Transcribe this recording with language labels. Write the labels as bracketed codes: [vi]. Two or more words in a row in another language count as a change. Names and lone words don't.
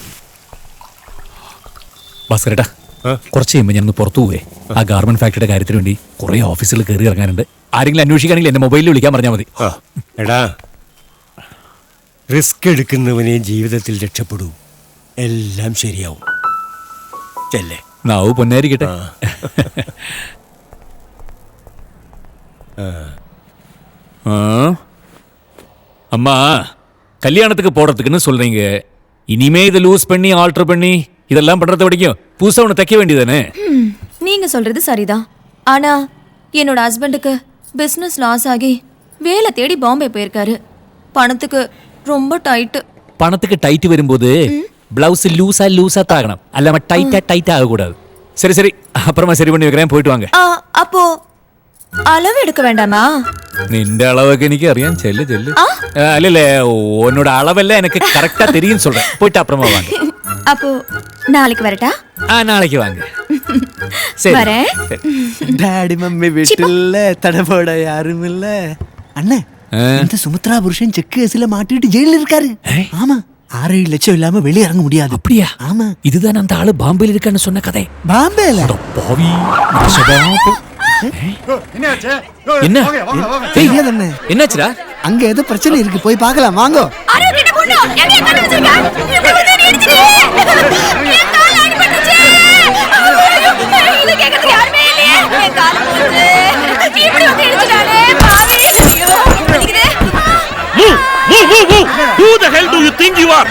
[ml] ഭാസ്കരേട്ടാ, കുറച്ച് കഴിയുമ്പോൾ ഞാനൊന്ന് പുറത്തു പോവേ. ആ ഗാർമെന്റ് ഫാക്ടറിയുടെ കാര്യത്തിന് വേണ്ടി കുറെ ഓഫീസിൽ കയറി ഇറങ്ങാനുണ്ട്. ആരെങ്കിലും അന്വേഷിക്കുകയാണെങ്കിൽ എന്റെ മൊബൈലിൽ വിളിക്കാൻ പറഞ്ഞാൽ മതി. എടാ, റിസ്ക് എടുക്കുന്നവനെ ജീവിതത്തിൽ രക്ഷപ്പെടൂ. എല്ലാം ശരിയാവും. ചെല്ലേ. നാവ് പൊന്നായിരിക്കട്ടെ. [ta] அம்மா, கல்யாணத்துக்கு போடுறதுக்குன்னு சொல்றீங்க. இனிமே இது லூஸ் பண்ணி ஆல்டர் பண்ணி இதெல்லாம் பண்றதை வரைக்கும் புதுசா ஒன்று தைக்க வேண்டியதானே? நீங்க சொல்றது சரிதான். ஆனா என்னோட ஹஸ்பண்டுக்கு பிசினஸ் லாஸ் ஆகி வேலை தேடி பாம்பே போயிருக்காரு. பணத்துக்கு ரொம்ப டைட். பணத்துக்கு டைட் வரும்போது பிளவுஸ் லூஸா தாகணும். அல்லாம டைட்டா ஆகக்கூடாது. சரி சரி, அப்புறமா சரி பண்ணி வைக்கிறேன், போயிட்டு வாங்க. அப்போ அளவு எடுக்க வேண்டாமா? [ml] നിന്റെ അളവൊക്കെ എനിക്ക് അറിയാം. ചെല്ല് ചെല്ല്. അല്ലല്ലേ, [ta] ഉന്നോட அளவெல்லாம் எனக்கு கரெக்டா தெரியும் சொல்றேன். போயிட்டு அப்புறமா வாங்க. அப்போ நாளைக்கு வரட்டா? நாளைக்கு வாங்க. வரேன். டாடி மம்மி வீட்டுல தடபோட யாரும் இல்ல. அண்ணே, இந்த சுமித்ரா புருஷன் செக் கேஸ்ல மாட்டிட்டு ஜெயில இருக்காரு. ஆமா, 6-7 லட்சம் இல்லாம வெளியே இறங்க முடியாது. அப்படியா? ஆமா. இதுதான் அந்த ஆளு பாம்பேல இருக்கான்னு சொன்ன கதை. பாம்பேல? பாவி. என்னாச்சுடா? அங்க ஏதோ பிரச்சனை இருக்கு, போய் பார்க்கலாம் வாங்க. [en] Who the hell do you think you are?